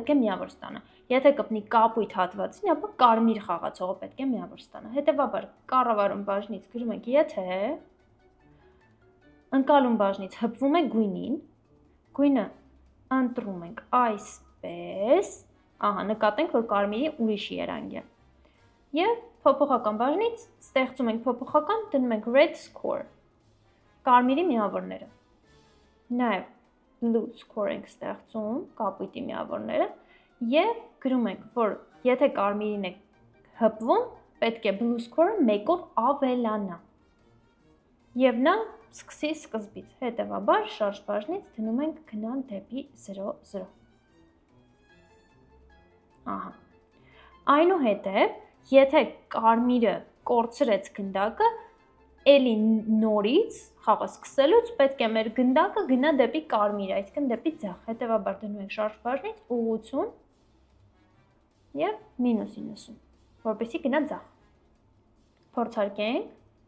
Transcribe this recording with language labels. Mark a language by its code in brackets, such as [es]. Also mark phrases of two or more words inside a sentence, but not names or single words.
[hy] է միավոր ստանա։ Եթե կպնի կապույտ հատվածին, ապա կարմիր խաղացողը պետք է միավոր ստանա։ Հետևաբար կառավարում բաժնից գրում ենք, եթե ընկալում բաժնից հպվում է գույնին, գույնը ընտրում ենք այսպես, ահա, նկատենք, որ կարմիրի ուրիշ երանգ է։ Եվ փոփոխական բաժնից ստեղծում ենք փոփոխական, դնում ենք [en] red score, [hy] կարմիրի միավորները։ Նաև [en] blue score [hy] ենք ստեղծում, կապույտի միավորները, և գրում ենք, որ եթե կարմիրին է հպվում, պետք է [en] blue score- [hy] ը 1-ով ավելանա։ Եվ նա սկսի սկզբից, հետևաբար շարժ բաժնից դնում ենք գնալ դեպի 0-0։ Ահա։ Այնուհետև, եթե կարմիրը կորցրեց գնդակը, էլի նորից խաղը սկսելուց պետք է մեր գնդակը գնա դեպի կարմիրը, այսինքն դեպի ձախ։ Հետևաբար դնում ենք շարժ բաժնից ուղղություն և -90, որպեսզի գնա ձախ։ Փորձարկենք։